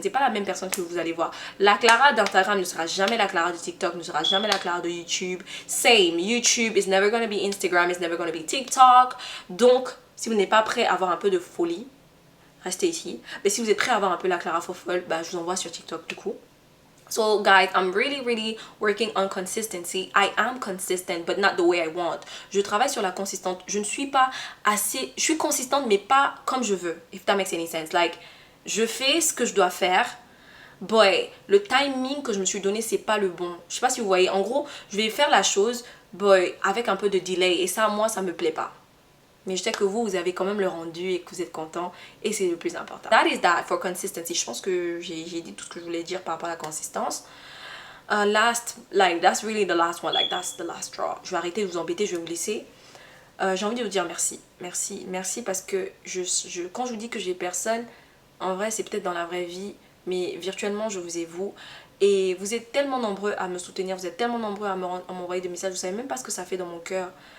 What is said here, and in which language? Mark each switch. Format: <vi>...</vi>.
<fr>C'est pas la même personne que vous allez voir. La Clara d'Instagram ne sera jamais la Clara de TikTok, ne sera jamais la Clara de YouTube. Same.</fr> <en>YouTube is never gonna be Instagram, is never gonna be TikTok.</en> <fr>Donc, si vous n'êtes pas prêt à avoir un peu de folie, restez ici. Mais si vous êtes prêt à avoir un peu la Clara fofolle, bah, je vous envoie sur TikTok du coup.</fr> <en>So guys, I'm really working on consistency. I am consistent, but not the way I want.</en> <fr>Je travaille sur la consistance. Je ne suis pas assez... Je suis consistante, mais pas comme je veux.</fr> <en>If that makes any sense.</en> <fr>Like, je fais ce que je dois faire. Boy, le timing que je me suis donné, c'est pas le bon. Je sais pas si vous voyez. En gros, je vais faire la chose, boy, avec un peu de delay. Et ça, moi, ça me plaît pas. Mais je sais que vous avez quand même le rendu et que vous êtes content. Et c'est le plus important.</fr> <en>That is that for consistency.</en> <fr>Je pense que j'ai dit tout ce que je voulais dire par rapport à la consistance.</fr> <en>That's really the last one. Like, that's the last straw.</en> <fr>Je vais arrêter de vous embêter, je vais vous laisser. J'ai envie de vous dire merci. Merci parce que quand je vous dis que j'ai personne, en vrai, c'est peut-être dans la vraie vie. Mais virtuellement, je vous ai vous. Et vous êtes tellement nombreux à me soutenir, vous êtes tellement nombreux à m'envoyer des messages, vous savez même pas ce que ça fait dans mon cœur.</fr>